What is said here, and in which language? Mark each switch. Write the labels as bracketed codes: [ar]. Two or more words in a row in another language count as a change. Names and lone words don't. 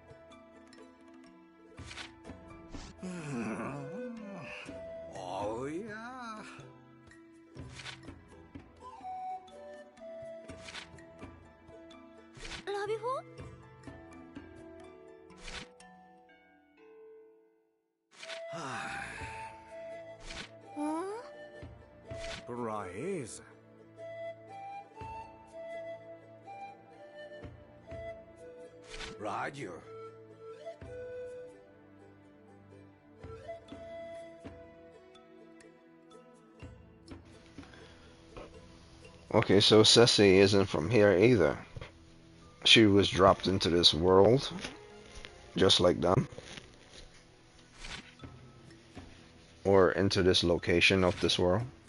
[zh] 哦呀，ラビフォ布莱斯， Roger. [en] Okay, so Ceci isn't from here either. She was dropped into this world, just like them. Or into this location of this world.